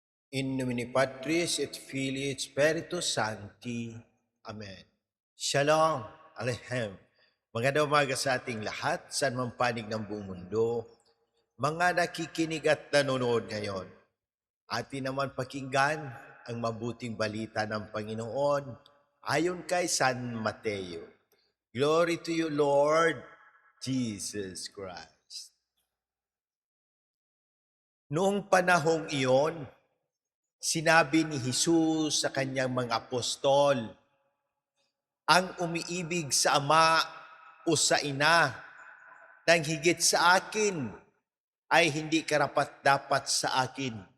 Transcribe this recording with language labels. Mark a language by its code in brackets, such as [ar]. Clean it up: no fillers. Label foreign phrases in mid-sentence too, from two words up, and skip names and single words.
[la] In nomine Patris et Filii et Spiritus Sancti. [he] Amen. Shalom Aleichem. [tl] Magandang umaga sa ating lahat, saan man panig ng buong mundo. Mga nakikinig at nanonood ngayon, atin naman pakinggan ang mabuting balita ng Panginoon ayon kay San Mateo. [en] Glory to you, Lord Jesus Christ. [tl] Noong panahong iyon, sinabi ni Jesus sa kanyang mga apostol, ang umiibig sa ama o sa ina nang higit sa akin ay hindi karapat-dapat sa akin.